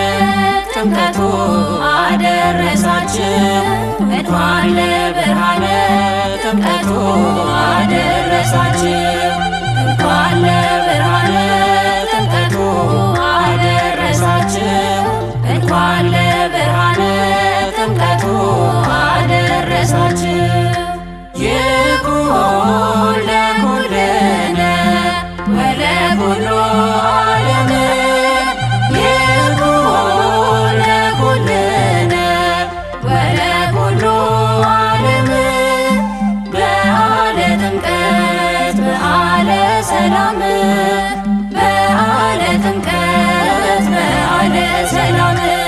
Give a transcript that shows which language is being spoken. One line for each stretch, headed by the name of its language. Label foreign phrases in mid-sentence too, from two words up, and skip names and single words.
Amharic: ጥምቀቱ አደረሳችሁ እንኳን ለብርሃነ ጥምቀቱ አደረሳችሁ እንኳን ለብርሃነ ጥምቀቱ አደረሳችሁ እንኳን ለብርሃነ ጥምቀቱ አደረሳችሁ።
Geez: ይኩን ለኩልነ ወለኩሉ ዓለም ይኩን ለኩልነ ወለኩሉ ዓለም በዓለ ጥምቀት በዓለ ሰላም በዓለ ጥምቀት በዓለ ሰላም